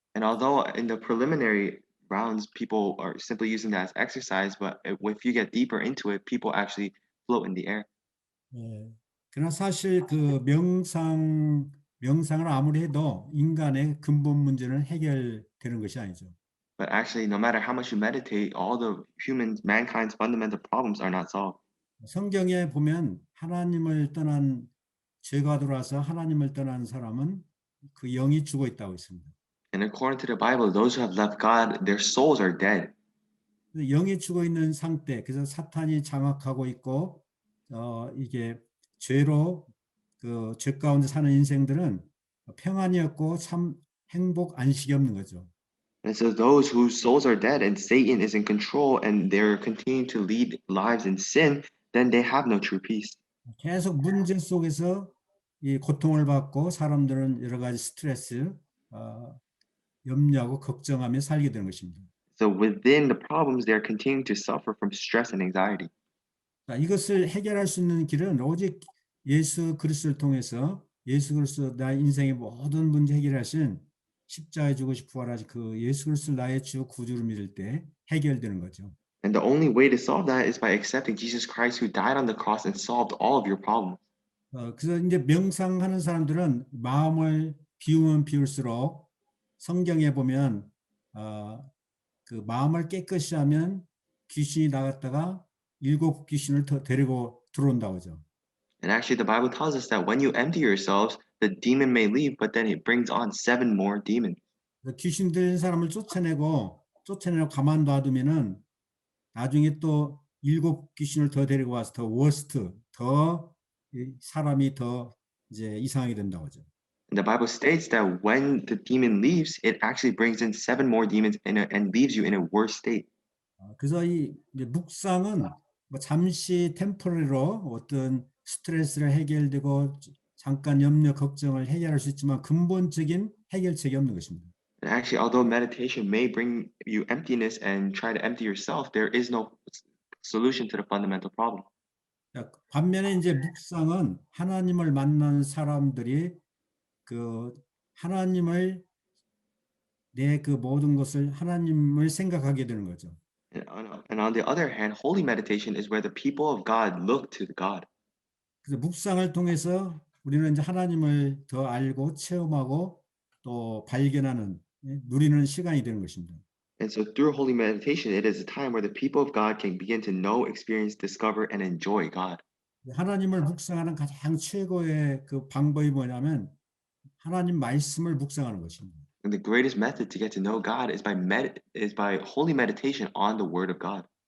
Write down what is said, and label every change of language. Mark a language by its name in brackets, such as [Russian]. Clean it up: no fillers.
[English] And although in the preliminary rounds, people are simply using that as exercise, but if you get deeper into it, people actually float in the air. [Korean] 그러나 사실 그 명상 명상을 아무리 해도 인간의 근본 문제는 해결되는 것이 아니죠. [English] But actually, no matter how much you meditate, all the mankind's fundamental problems are not solved. [Korean] 성경에 보면 하나님을 떠난 죄가 들어와서 하나님을 떠난 사람은 그 영이 죽어 있다고 있습니다. [English] And according to the Bible, those who have left God, their souls are dead. [Korean] 그래서 영이 죽어 있는 상태, 그래서 사탄이 장악하고 있고 이게 죄로 그 죄 가운데 사는 인생들은 평안이 없고 참 행복 안식이 없는 거죠. [English] And so those whose souls are dead and Satan is in control and they're continuing to lead lives in sin, then they have no true peace. [Korean] 계속 문제 속에서 이 고통을 받고 사람들은 여러 가지 스트레스, 염려하고 걱정하며 살게 되는 것입니다. [English] So within the problems, they're continuing to suffer from stress and anxiety. [Korean] 자, 이것을 해결할 수 있는 길은 오직 예수 그리스도를 통해서 예수 그리스도 나의 인생의 모든 문제 해결하신 십자가에 죽으시 부활하신 그 예수 그리스도 나의 주 구주를 믿을 때 해결되는 거죠. [English] And the only way to solve that is by accepting Jesus Christ who died on the cross and solved all of your problems. [Korean] 그래서 이제 명상하는 사람들은 마음을 비우면 비울수록 성경에 보면 그 마음을 깨끗이 하면 귀신이 나갔다가 7 귀신을 더 데리고 들어온다고 하죠. [English] And actually, the Bible tells us that when you empty yourselves, the demon may leave, but then it brings on 7 more demons. [Korean] 귀신 들린 사람을 쫓아내고 가만 놔두면은 나중에 또 7 귀신을 더 데리고 와서 더 워스트, 더 사람이 더 이제 이상하게 된다고 하죠. [English] And the Bible states that when the demon leaves, it actually brings in 7 more demons and leaves you in a worse state. [Korean] 그래서 이 묵상은 뭐 잠시 템포리로 어떤 스트레스를 해결되고 잠깐 염려 걱정을 해결할 수 있지만 근본적인 해결책이 없는 것입니다. [English] And actually, although meditation may bring you emptiness and try to empty yourself, there is no solution to the fundamental problem. [Korean] 반면에 이제 묵상은 하나님을 만나는 사람들이 그 하나님을 내 그 모든 것을 하나님을 생각하게 되는 거죠. [English] And on the other hand, holy meditation is where the people of God look to God. [Korean] 그래서 묵상을 통해서 우리는 이제 하나님을 더 알고 체험하고 또 발견하는 누리는 시간이 되는 것입니다. [English] And so through holy meditation, it is a time where the people of God can begin to know, experience, discover, and enjoy God. [Korean] 하나님을 묵상하는 가장 최고의 그 방법이 뭐냐면 하나님 말씀을 묵상하는 것입니다. [English] And the greatest method to get to know God is by holy meditation on the Word of God.